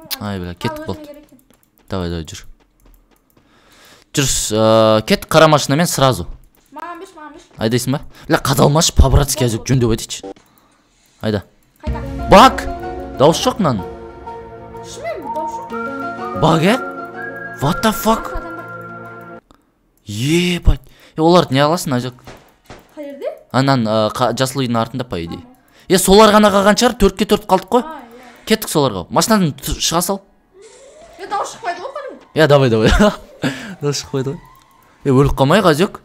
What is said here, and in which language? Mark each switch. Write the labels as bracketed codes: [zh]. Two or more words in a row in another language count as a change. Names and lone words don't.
[kk] Ай, бля, кетіп болды. Давай, жүр. Кет қара машинамен сразу. Маған беш. Айдайсың ба? Бля, қадалмашы, по-братски әзік жөндеп өтейші. Айда. Қайда? Бак! Дауыс жоқ мынаның. Шымен, дауыс жоқ. Баг, [en] What the fuck? [ru] Ебать. [kk] Оларды не аласың, Азек? Қайерде? Анан жасыл үйдің артында, [ru] по идее. [kk] Солар ғана қалған шығар, 4-ке 4 қалдық қой. Иә. Кеттік соларға. Машинадан шыға сал. Дауыс шықпайды ғой кәдімгі. Давай. Дауыс шықпайды ғой. Өліп қалмай Азек.